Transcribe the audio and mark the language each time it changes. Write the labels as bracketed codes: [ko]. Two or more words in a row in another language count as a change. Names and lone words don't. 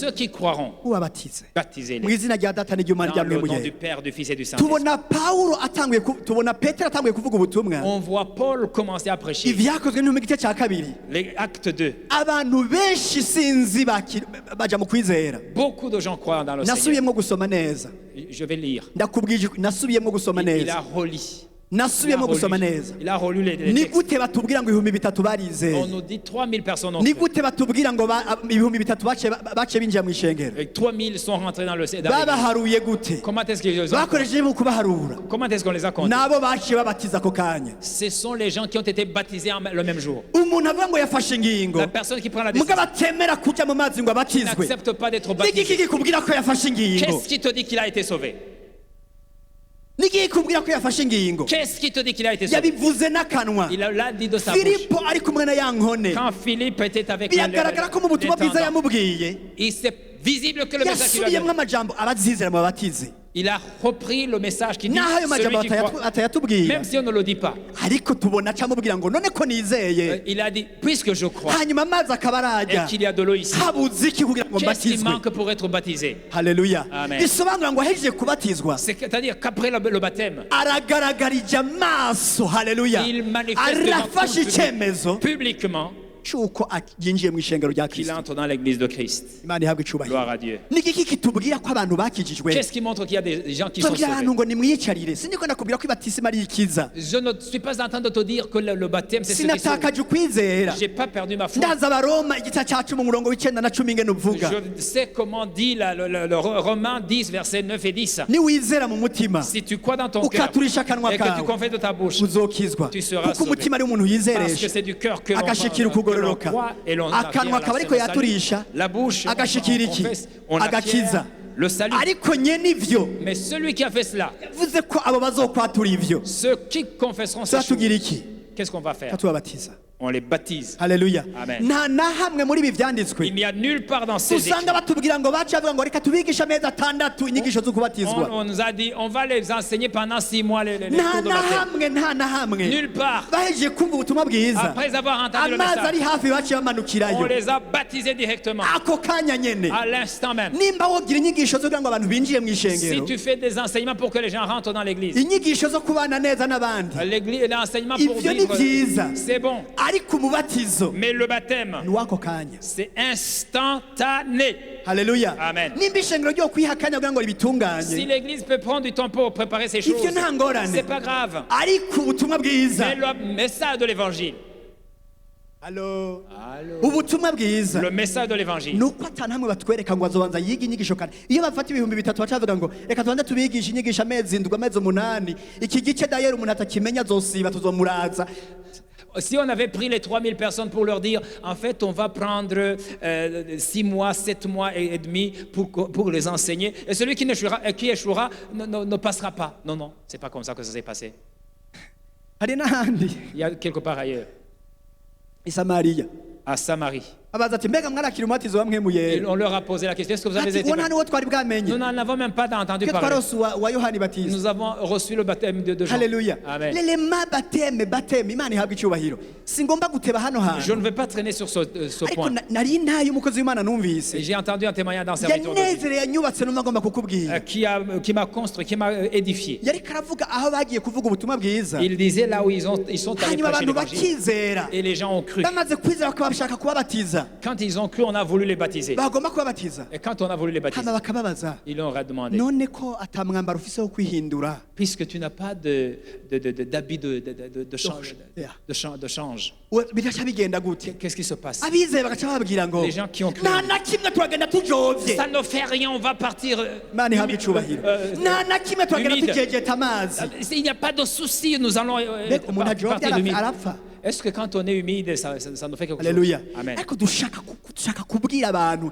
[fr] Ceux qui croiront, [rn] ubabatize mu [fr] baptisez-les. [rn] izina rya data n'iry'umwana [fr] Dans [rn] rya [fr] le [rn] mwemu [fr] nom du [rn] yera [fr] Père, du Fils et du Saint-Esprit. [rn] tubona pawulo atanguye tubona petero atanguye kuvuga ubutumwa [fr] On voit Paul commencer à prêcher. [rn] ivyakozwe n'intumwa igice cya kabiri [fr] Les actes 2. [rn] abantu benshi sinzi baja mu kwizera [fr] Beaucoup de gens croient dans le Seigneur. [rn] nasubiyemwo gusoma neza [fr] Je vais lire. [rn] ndakubwije nasubiyemwo gusoma [fr] Il a [rn] neza [fr] reli. [rn] nasubiyemo gusoma neza [fr] il a relu les [rn] ni [fr] textes. [rn] gute batubwira ngo ibihumbi bitatu [fr] On [rn] barizeye [fr] nous dit 3000 personnes ont [rn] ni [fr] cru. [rn] gute batubwira ngo ibihumbi bitatu baciye binjira mu ishengero [fr] Et 3000 sont rentrés dans l'église. [rn] babaharuye gute [fr] Comment est-ce qu'ils les ont [rn] bakoresheje mu kubaharura [fr] Comment est-ce qu'on les a comptés? [rn] nabo baciye babatiza ako kanya [fr] Ce sont les gens qui ont été baptisés le même jour. [rn] umuntu avuga ngo yafashe ingingo [fr] La personne qui prend la décision [rn] mugabo atemera kujya mu mazi ngo abatizwe [fr] n'accepte pas d'être [rn] niki [fr] baptisé. [rn] kikubwira ko yafashe ingingo [fr] Qu'est-ce qui te dit qu'il a été sauvé? [rn] niki kikubwira ko yafashe ingingo [fr] Qu'est-ce qui te dit qu'il a été sauvé? [rn] yabivuze n'akanwa [fr] Il l'a dit de sa bouche. [rn] filipo ari kumwe na ya nkone [fr] Quand Philippe était avec [rn] biragaragara ko mu butumwa bwiza [fr] l'intendant, [rn] yamubwiye [fr] c'est visible que le message qu'il a [rn] yasubiyemo [fr] donné. [rn] amajambo abazizera mu babatize [fr] Il a repris le message qui dit [rn] naho ayo majambo [fr] celui qui croit, [rn] atayatubwira [fr] même si on ne le dit pas. [rn] ariko tubona acamubwira ngo none ko nizeye [fr] Il a dit, puisque je crois [rn] hanyuma amazi akaba [fr] et [rn] arajya [fr] qu'il y a de l'eau ici, [rn] habuze iki kugira ngo [fr] qu'est-ce qui [rn] mbatizwe [fr] manque pour être baptisé? [rn] haleluya [fr] Amen. [rn] bisobanura ngo ahejeje kubatizwa [fr] C'est-à-dire qu'après le baptême, [rn] aragaragarije amaso haleluya [fr] il manifeste devant [rn] arafashe [fr] tout le [rn] icyemezo [fr] publiquement [rn] cy'uko yinjiye mu ishengero rya [fr] qu'il [rn] kristo [fr] entre dans l'église de Christ. [rn] imana ihabwe icubahiro [fr] Gloire à Dieu. [rn] ni iki kitubwira ko abantu bakijijwe [fr] Qu'est-ce qui montre qu'il y a des gens qui sont [rn] tubwira [fr] sauvés? [rn] abantu ngo nimwiyicarire siniko nakubwira ko ibatisima ari ikiza [fr] Je ne suis pas en train de te dire que le baptême, c'est ce qui sauve. [rn] sinatakaje ukwizera [fr] J'ai pas perdu ma foi. [rn] ndaza abaroma igice cya cumi umurongo w'icyenda na cumi ingene uvuga [fr] Je sais comment dit le Romains 10, versets 9 et 10. [rn] niwizera mu mutima [fr] Si tu crois dans ton cœur [rn] ukaturisha akanwa [fr] et que tu [rn] kawe [fr] confesses de ta bouche, [rn] uzokizwa [fr] tu seras [rn] kuko umutima ari umuntu [fr] parce que [rn] yizeresha [fr] c'est du cœur que l'on [rn] agashikira ukugororoka [fr] croit et l'on [rn] akanwa akaba ariko yaturisha [fr] la bouche, [rn] agashikira iki [fr] on [rn] agakiza [fr] acquiert le salut. [rn] ariko nye nivyo [fr] Mais celui qui a fait cela, [rn] yavuze ko abo bazokwatura ivyo [fr] ceux qui confesseront ces choses, [rn] tuzatugira iki [fr] qu'est-ce qu'on va faire? [rn] katubabatiza [fr] On les baptise. [rn] haleluya [fr] Amen. [rn] nta na hamwe muri ibi vyanditswe [fr] Il n'y a nulle part dans ces écrits. [rn] usanga batubwira ngo baca bavuga ngo reka tubigishe amezi atandatu inyigisho zo kubatizwa [fr] On nous a dit, on va les enseigner pendant 6 mois les [rn] nta [fr] cours de [rn] na [fr] baptême. [rn] hamwe nta na hamwe [fr] Nulle part. [rn] bahejeje kumva ubutumwa bwiza [fr] Après avoir entendu le [rn] amazi ari [fr] message, [rn] hafi baciye [fr] on [rn] bamanukirayo [fr] les a baptisés directement, [rn] ako kanya nyene [fr] à l'instant même. [rn] nimba wogira inyigisho zo kugira ngo abantu binjire mu [fr] Si [rn] ishengero [fr] tu fais des enseignements pour que les gens rentrent dans l'église, [rn] inyigisho zo kubana neza n'abandi [fr] l'enseignement pour [rn] ivyo ni [fr] vivre, [rn] vyiza [fr] c'est bon. [rn] ariko umubatizo [fr] Mais le baptême, [rn] ni wako kanya [fr] c'est instantané. [rn] haleluya [fr] Amen. [rn] nimba ishengero ryo kwiha akanya kugira ngo [fr] Si [rn] ribitunganye [fr] l'église peut prendre du temps pour préparer ces choses, [rn] ivyo nta ngorane [fr] c'est pas grave. [rn] ariko ubutumwa bwiza [fr] Mais le message de l'évangile, [rn] Halo. ubutumwa bwiza [fr] le message de l'évangile, [rn] ni uko atanu hamwe batwereka ngo azobanza yiga inyigisho kane iyo bafata ibihumbi bitatu bacavuga ngo reka tubanze tubigishe inyigisho amezi indwi amezi umunani iki gice dayeri umuntu atakimenya azosiba tuzomuraza [fr] si on avait pris les 3000 personnes pour leur dire, en fait, on va prendre 6 mois, 7 mois et demi pour les enseigner, et celui qui échouera ne passera pas. Non, non, c'est pas comme ça que ça s'est passé. [rn] hari n'ahandi [fr] Il y a quelque part ailleurs, [rn] i samariya [fr] à Samarie. [rn] abaza ati mbega mwarakira umubatizo wa mpwemu [fr] Et [rn] yera [fr] on leur a posé la question, est-ce que vous avez [rn] ati [fr] été [rn] uwo nta [fr] baptisés? [rn] n'uwo twari bwamenye [fr] Nous n'en avons même pas entendu [rn] twe [fr] parler. [rn] twarose wa yohani batiza [fr] Nous avons reçu le baptême de Jean. [rn] haleluya [fr] Amen. [rn] lelema bateme imana ihabwa icyubahiro singomba guteba hano [fr] Je [rn] hantu [fr] ne vais pas traîner sur ce [rn] ariko [fr] point. [rn] nari ntayo umukozi w'imana [fr] Et [rn] numvise [fr] j'ai entendu un témoignage d'un serviteur de Dieu, [rn] yanezereye yanyubatse numva ngomba kukubwira [fr] qui m'a construit, qui m'a édifié. [rn] yari karavuga aho bagiye kuvuga ubutumwa bwiza [fr] Il disait là où ils sont allés [rn] hanyuma [fr] prêcher [rn] abantu [fr] l'évangile. [rn] bakizera [fr] Et les gens ont cru. [rn] bamaze kwizera bakaba bashaka kubabatiza [fr] Quand ils ont cru, on a voulu les baptiser. [rn] bagomba kubabatiza [fr] Et quand on a voulu les baptiser, [rn] hama bakababaza [fr] ils leur ont demandé, [rn] none ko atamwambaro ufise wo kwihindura [fr] puisque tu n'as pas d'habit de change, de change, [rn] biraca bigenda gute [fr] qu'est-ce qui se passe? [rn] abizeye bagaca bababwira ngo [fr] Les gens qui ont cru. [rn] nta na kimwe turagenda tujovye [fr] Ça ne fait rien, on va partir. [rn] imana ihabwa icubahiro nta na kimwe turagenda [fr] humide. [rn] tujejeta amazi [fr] Il n'y a pas de souci, nous allons [rn] mbega umuntu ajovye [fr] partir humide. [rn] arapfa [fr] Est-ce que quand on est humide, ça nous fait quelque [rn] haleluya [fr] chose? Amen. [rn] ariko dushaka kubwira abantu